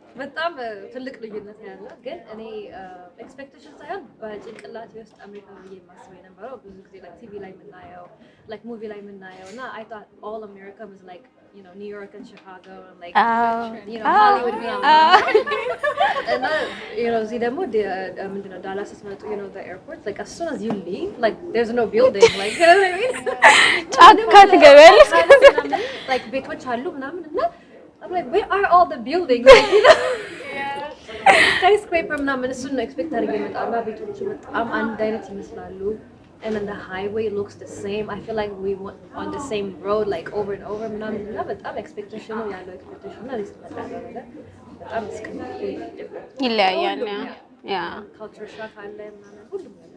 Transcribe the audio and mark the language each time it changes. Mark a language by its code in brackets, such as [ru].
[am] በጣም ትልቅ ልዩነት ያለ ግን እኔ ኤክስፔክቴሽን ሳይሆን በጭንቅላቴ ውስጥ አሜሪካ ብዬ የማስበው የነበረው ብዙ ጊዜ [en] like [am] ቲቪ ላይ የምናየው [en] like [am] ሙቪ ላይ የምናየው እና [en] I thought all America was like you know New York and Chicago and like you know Hollywood and you know [am] እዚህ ደግሞ ምንድነው ዳላስ ስትመጡ [en] you know the airport like as soon as you leave like there's no building like you know what I mean [am] ጫካ ትገቢያለሽ like ቤቶች አሉ ምናምን እና [en] I'm like where are all the buildings like you know skyscraper [am] ምናምን እሱን ነው ኤክስፔክት አድርጌ የመጣው ቤቶቹ በጣም አንድ አይነት ይመስላሉ [en] and then the highway looks the same. I feel like we went on the same road like over and over [am] ምናምን እና በጣም [en] expectation [am] ነው ያለው [en] expectation እና this [am] መጣለው ነገር በጣም [en] different [am] ይለያያል ያ culture shock አለ ምናምን ሁሉም